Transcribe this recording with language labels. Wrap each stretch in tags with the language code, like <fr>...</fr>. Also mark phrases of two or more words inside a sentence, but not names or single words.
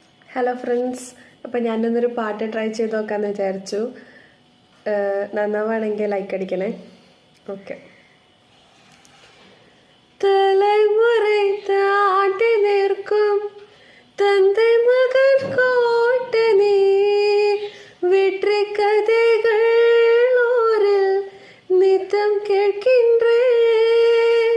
<en>hello friends,</en> <ml>അപ്പോൾ ഞാനിന്നൊരു പാട്ട് ട്രൈ ചെയ്ത് നോക്കാമെന്ന് വിചാരിച്ചു. നന്നാവാണെങ്കിൽ ലൈക്ക് അടിക്കണേ. ഓക്കെ.</ml> <ta>தலைமுறை தாண்டி நிற்கும் தந்தை மகன் கோட்டனே, வெற்றி கதைகள் ஊரில் நித்தம் கேட்கின்றேன்.</ta>